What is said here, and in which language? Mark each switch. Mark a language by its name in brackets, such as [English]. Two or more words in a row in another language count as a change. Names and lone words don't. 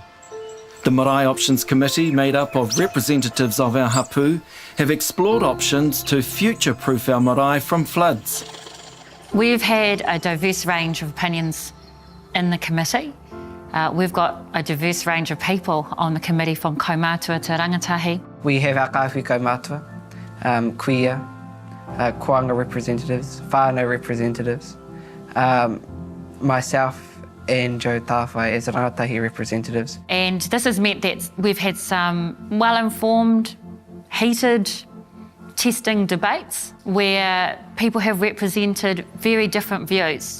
[English] The Marae Options Committee, made up of representatives of our hapu, have explored options to future-proof our marae from floods. We've had a diverse range of opinions in the committee. We've got a diverse range of people on the committee, from kaumātua to rangatahi. We have our [Māori] kawhi kaumātua, [English] queer, koanga representatives, whānau representatives, myself and Joe Tāwhai as rangatahi representatives. And this has meant that we've had some well-informed, heated testing debates where people have represented very different views.